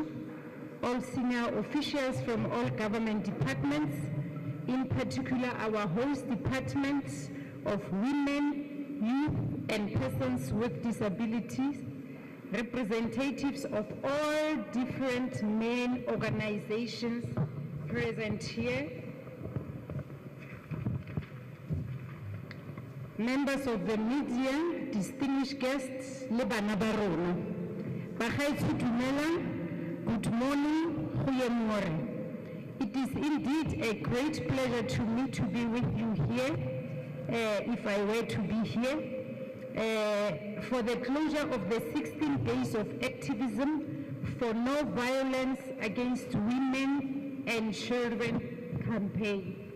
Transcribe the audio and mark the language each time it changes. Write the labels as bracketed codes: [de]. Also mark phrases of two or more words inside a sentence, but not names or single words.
[en] all senior officials from all government departments, in particular our host departments of women, youth and persons with disabilities, representatives of all different main organizations present here, members of the media, distinguished guests, [tn] le bana ba rona. Bagaetsho dumelang, [en] good morning, [af] goeie môre. [en] It is indeed a great pleasure to me to be with you here, if I were to be here, for the closure of the 16 days of activism for no violence against women and children campaign.